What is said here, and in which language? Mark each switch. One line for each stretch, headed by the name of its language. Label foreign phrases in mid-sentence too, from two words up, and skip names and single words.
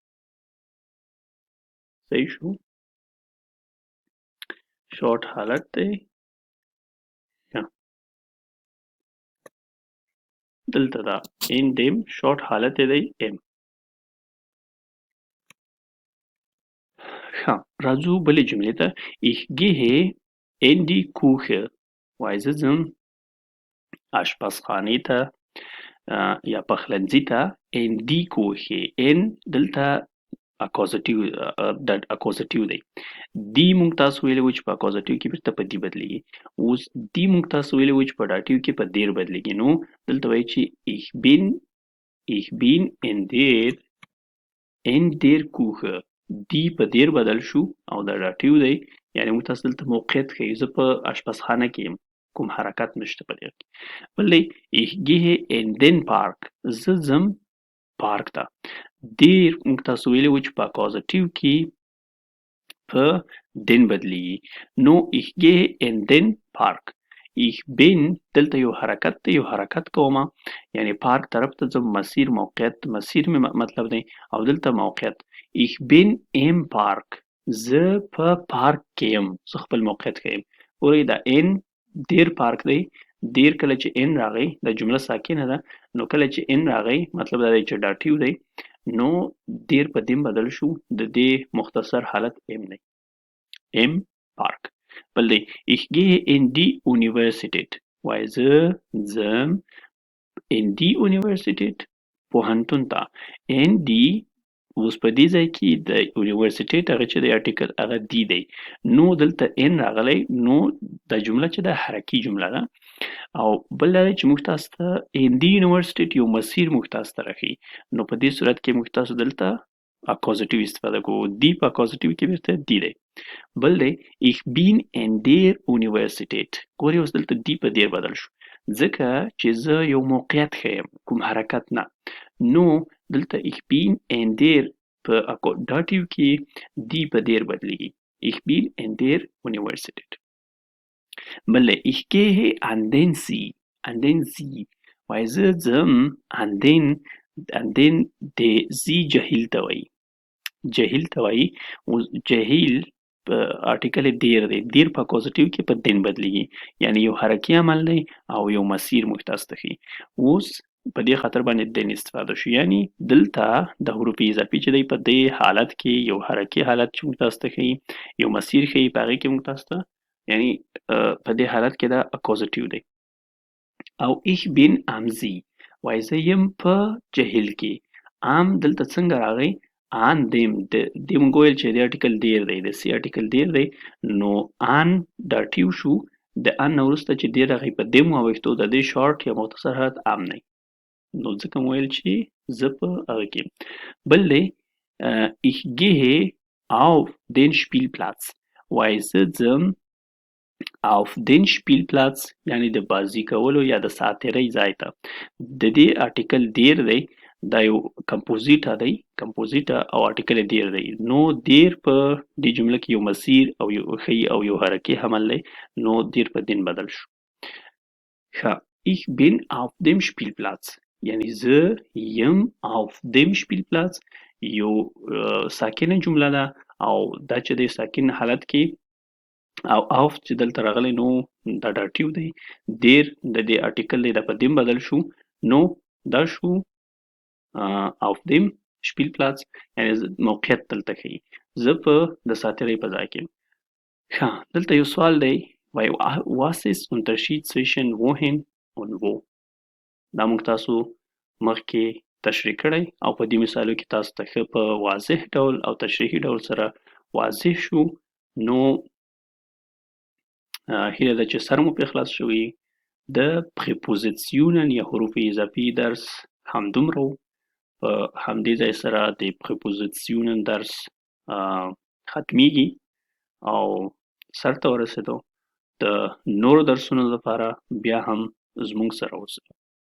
Pashto: صحیح شو شارټ حالت دی یا دلته دا
German: an dem
Pashto: شارټ حالت دی ام ښه راځو بلې جملې ته
German: ich gehe in die Küche
Pashto: وایي زه ځم اشپزخانې ته یا پخلنځي ته
German: in die Küche in
Pashto: دلته اکوزیټیو دی دی موږ تاسو ویلی وو چې په اکوزیټیو کې بیرته په دی بدلیږي اوس دی موږ تاسو ویلی وو چې په ډاټیو کې په دیر بدلیږي نو دلته وایي چې
German: ich bin in der Küche
Pashto: دی په دیر بدل شو او دا ډاټیو دی یعنی موږ تاسو دلته موقعیت ښیي زه په اشپزخانه کې یم کوم حرکت نشته په دې کې بل دی
German: ich gehe in den Park
Pashto: زه ځم پارک ته دیر موږ تاسو ویلی وو چې په اکوزیټیو کې په دن بدلیږي نو
German: ich gehe in den Park ich bin
Pashto: دلته یو حرکت دی یو حرکت کومه یعنی پارک طرف ته ځم مسیر موقعیت مسیر مې مطلب دی او دلته موقعیت
German: ich bin im Park
Pashto: زه په پارک کې یم زه خپل موقعیت کې یم ګورئ دا
German: an der
Pashto: پارک دی دیر کله چې ان راغی دا جمله ساکنه ده نو کله چې ان راغی مطلب دا دی چې ډاټیو دی نو دیر په دیم بدل شو د دې مختصر حالت ام دی ام پارک بل دی
German: ich gehe in die Universität
Pashto: وایي زه ځم
German: in die
Pashto: Universität پوهنتون ته
German: in die
Pashto: اوس په دې ځای کې د یونیورسټیټ هغه چې د آرټیکل هغه دی دی نو دلته ان راغلی نو دا جمله چې ده حرکي جمله ده او بل دا دی چې موږ تاسو ته
German: an die Universität
Pashto: یو مسیر موږ تاسو ته راښیي نو په دې صورت کې موږ تاسو دلته اکوزیټیو استفاده کوو دی په اکوزیټیو کې بیرته دی دی بل دی
German: ich bin in der Universität
Pashto: ګورئ اوس دلته دی په دیر بدل شو ځکه چې زه یو موقعیت ښیم کوم حرکت نه نو دلته
German: ich bin in der
Pashto: په ډاټیو کې دی په دیر بدلیږي
German: ich bin in der Universität
Pashto: بل
German: ich gehe an den See
Pashto: وایي زه ځم
German: an den
Pashto: د زی جهیل ته وایي جهیل ته وایي اوس جهیل په آرټیکل دیر دی دیر په اکوزیټیو کې په دین بدلیږي یعنی یو حرکي عمل دی او یو مسیر موږ تاسو ته ښیي اوس په دې خاطر باندې دین استفاده شو یعنی دلته د حروف اضافي چې دی په دې حالت کې یو حرکي حالت چې موږ تاسو ته ښیي یو مسیر ښیي په هغې کې موږ تاسو ته یعنی په دې حالت کې دا اکوزیټیو دی او ich
German: bin am See
Pashto: وایي زه یم په جهیل کې ام دلته څنګه راغی
German: an dem
Pashto: د موږ ویل چې د آرټیکل دیر دی د سی آرټیکل دیر دی نو ان ډاټیو شو د ان نه وروسته چې دیر راغی په دیم واوښتو د دې شارټ یا مختصر حالت ام دی نو ځکه مو ویل چې زه په هغه کې بل دی
German: ich gehe auf den Spielplatz
Pashto: وایي زه ځم
German: auf den Spielplatz
Pashto: یعنی د بازی کولو یا د ساتیرۍ ځای ته د دې آرټیکل دیر دی دا یو کمپوزیټه دی کمپوزیټه او آرټیکل دیر دی نو دیر په دې جمله کې یو مسیر او یو ښیي او یو حرکي عمل دی نو دیر په دین بدل شو ښه
German: ich bin auf dem Spielplatz
Pashto: یعنی زه یم
German: auf dem Spielplatz
Pashto: یو ساکنه جمله ده او دا چې د ساکن حالت کې او auf چې دلته راغلی نو دا ډاټیو دی دیر د دې آرټیکل دی دا په دیم بدل شو نو دا شو
German: auf dem Spielplatz
Pashto: یعنی موقعیت دلته ښیي زه په د ساتیرۍ په ځای کې یم ښه دلته یو سوال دی وایي
German: was ist Unterschied zwischen wohin und wo
Pashto: دا موږ تاسو مخکې تشریح کړی او په دې مثالو کې تاسو ته ښه په واضح ډول او تشریحي ډول سره واضح شو نو هیله ده چې سر مو پرې خلاص شوي د پریپوزیسیونن یا حروف اضافي درس همدومره و په همدې ځای سره د پریپوزیسیونن درس ختمیږي او سر ته ورسېدو د نورو درسونو لپاره بیا هم زموږ سره اوسئ.